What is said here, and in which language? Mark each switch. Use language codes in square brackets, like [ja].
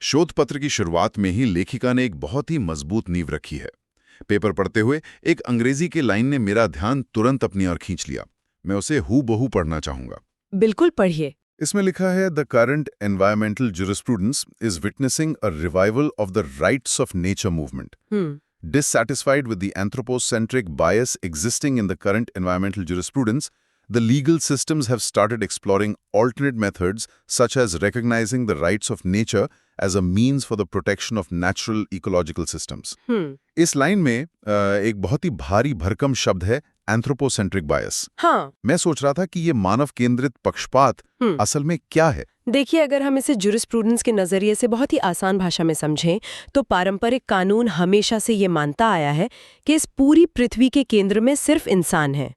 [hi] शोध पत्र की शुरुआत में ही लेखिका ने एक बहुत ही मजबूत नींव रखी है। पेपर पढ़ते हुए एक अंग्रेजी की लाइन ने मेरा ध्यान तुरंत अपनी ओर खींच लिया। मैं उसे हूबहू पढ़ना चाहूंगा। बिल्कुल पढ़िए। इसमें लिखा है, [en] The current environmental jurisprudence is witnessing a revival of the rights of nature movement. Dissatisfied with the anthropocentric bias existing in the current environmental jurisprudence, the legal systems have started exploring alternate methods such as recognizing the rights of nature as a means for the protection of natural ecological systems. [hi] इस line में एक बहुत ही भारी भरकम शब्द है anthropocentric बायस। हाँ। मैं सोच रहा था कि ये मानव केंद्रित पक्षपात असल में क्या है। देखिए, अगर हम इसे जुरिस्प्रूडेंस के नजरिए से बहुत ही आसान भाषा में समझें तो पारंपरिक कानून हमेशा से ये मानता आया है कि इस पूरी पृथ्वी के केंद्र में सिर्फ इंसान है।